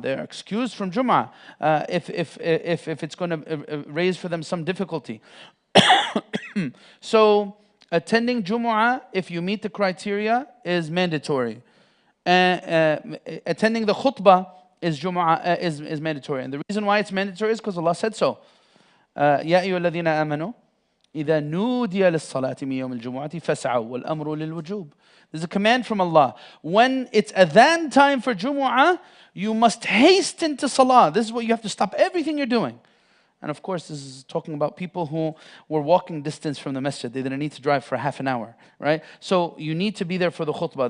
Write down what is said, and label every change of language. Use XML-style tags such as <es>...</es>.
<en>They're excused from Jumu'ah if it's going to raise for them some difficulty. So attending Jumu'ah, if you meet the criteria, is mandatory. Attending the khutbah is Jumu'ah is mandatory. And the reason why it's mandatory is because Allah said so.</en> <ar>يا أيها الذين آمنوا إذا نودي للصلاة من يوم الجمعة فاسعوا والأمر للوجوب.</ar> <en>There's a command from Allah. When it's adhan time for Jumu'ah, you must hasten to salah. This is what you have to stop everything you're doing. And of course, this is talking about people who were walking distance from the masjid. They didn't need to drive for half an hour, right? So you need to be there for the khutbah.</en>